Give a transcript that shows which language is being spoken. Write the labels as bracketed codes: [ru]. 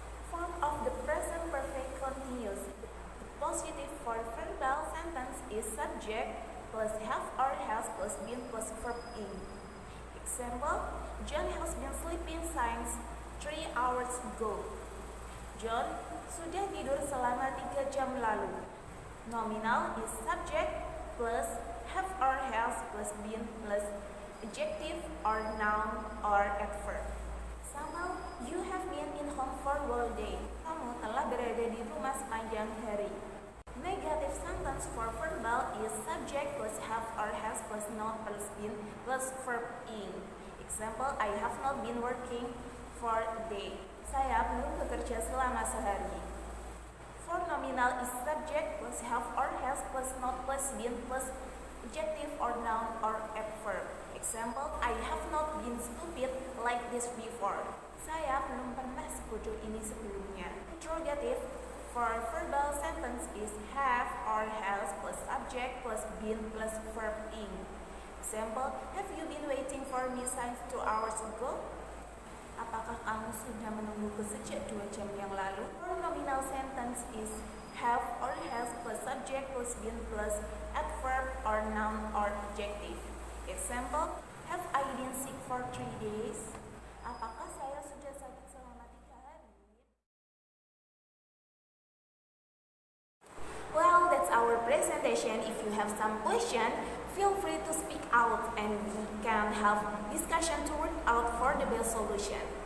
[en] Form of the present perfect continuous. The positive for verbal sentence is subject plus have or has plus been plus verb in. Example, John has been sleeping since 3 hours ago. [id] John sudah tidur selama 3 jam lalu. [en] Nominal is subject plus have or has plus been plus adjective or noun or adverb. Sama, you have been in home for all day. [id] Kamu telah berada di rumah sepanjang hari. [en] Negative sentence for verbal is subject plus have or has plus noun plus been plus verb in. Example, I have not been working for a day. [id] Saya belum bekerja selama sehari. [en] For nominal is subject plus have or has plus not plus been plus adjective or noun or adverb. Example, I have not been stupid like this before. [id] Saya belum pernah sebodoh ini sebelumnya. [en] Interrogative for verbal sentence is have or has plus subject plus been plus verb in. Example, have you been waiting for me since 2 hours ago? [id] Apakah kamu sudah menungguku sejak 2 jam yang lalu? [en] For nominal sentence is have or has plus subject plus been plus adverb or noun or adjective. Example, have I been sick for 3 days? [id] Apakah saya sudah sakit selama 3 hari? [en] Well, that's our presentation. If you have some question, feel free to speak out and we can have discussion to work out for the best solution.